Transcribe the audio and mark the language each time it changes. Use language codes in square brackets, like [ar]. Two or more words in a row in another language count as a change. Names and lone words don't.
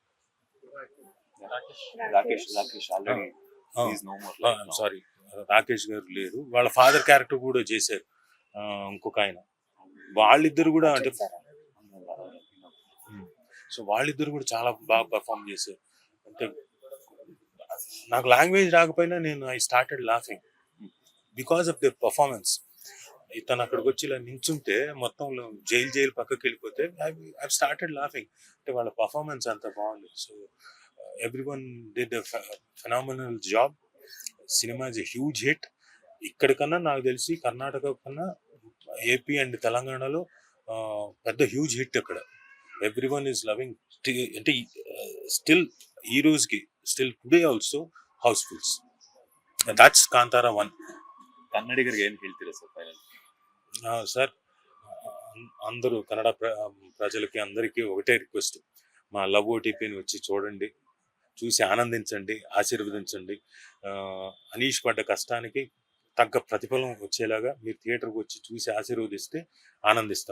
[te] సారీ, రాకేష్ గారు లేరు. వాళ్ళ [en] father character [te] కూడా చేశారు ఇంకొక ఆయన. వాళ్ళిద్దరు కూడా అంటే సో వాళ్ళిద్దరు కూడా చాలా బాగా పర్ఫామ్ చేశారు. అంటే నాకు లాంగ్వేజ్ రాకపోయినా నేను [en] I started laughing because of the performance. [te] ఇతను అక్కడికి వచ్చి ఇలా నించుంటే మొత్తం జైలు పక్కకి వెళ్ళిపోతే [en] I started laughing. [te] అంటే వాళ్ళ పర్ఫార్మెన్స్ అంత బాగుంది. [en] so every one did phenomenal job. cinema is a huge hit. [te] ఇక్కడికన్నా నాకు తెలిసి కర్ణాటక కన్నా ఏపీ అండ్ తెలంగాణలో పెద్ద [en] huge hit [te] అక్కడ. [en] every one is loving. [te] అంటే స్టిల్ ఈ రోజుకి [en] still today also housefuls. that's Kantara 1. [kn] ಕನ್ನಡಿಗರಿಗೆ ಏನ್ ಹೇಳ್ತೀರಾ ಸರ್ ಫೈನಲ್? [te] సార్ అందరూ కన్నడ ప్రజలకి అందరికీ ఒకటే రిక్వెస్ట్, మా లవ్ ఓటీపీని వచ్చి చూడండి, చూసి ఆనందించండి, ఆశీర్వదించండి. అనీష్ పడ్డ కష్టానికి తగ్గ ప్రతిఫలం వచ్చేలాగా మీరు థియేటర్కి వచ్చి చూసి ఆశీర్వదిస్తే ఆనందిస్తాం.